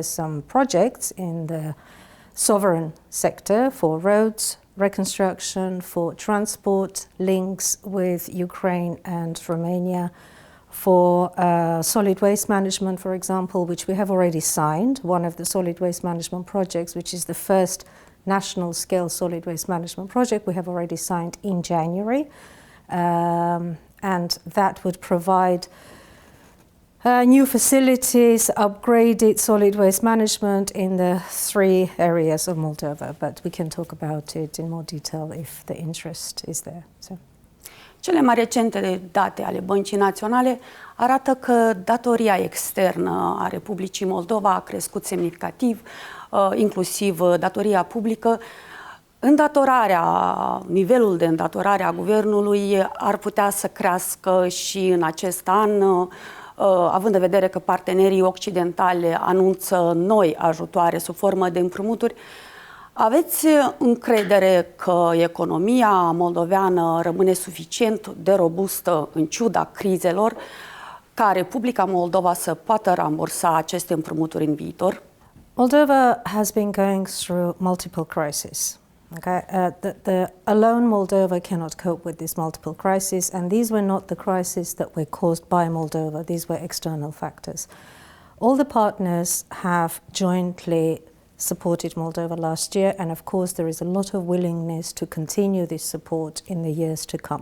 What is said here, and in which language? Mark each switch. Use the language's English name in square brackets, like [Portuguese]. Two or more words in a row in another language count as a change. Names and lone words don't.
[English] some projects in the sovereign sector for roads, reconstruction, for transport, links with Ukraine and Romania, for solid waste management, for example, which we have already signed, one of the solid waste management projects, which is the first national scale solid waste management project we have already signed in January. And that would provide new facilities, upgraded solid waste management in the 3 areas of Moldova, but we can talk about it in more detail if the interest is there. So. [Romanian] Cele mai recente date ale Băncii Naționale arată că datoria externă a Republicii Moldova a crescut semnificativ, inclusiv datoria publică. Nivelul de îndatorare a guvernului ar putea să crească și în acest an, având în vedere că partenerii occidentali anunță noi ajutoare sub formă de împrumuturi. Aveți încredere că economia moldoveană rămâne suficient de robustă în ciuda crizelor ca Republica Moldova să poată rambursa aceste împrumuturi în viitor? [English] Moldova has been going through multiple crises. Okay, alone Moldova cannot cope with this multiple crises, and these were not the crises that were caused by Moldova. These were external factors. All the partners have jointly supported Moldova last year, and of course there is a lot of willingness to continue this support in the years to come.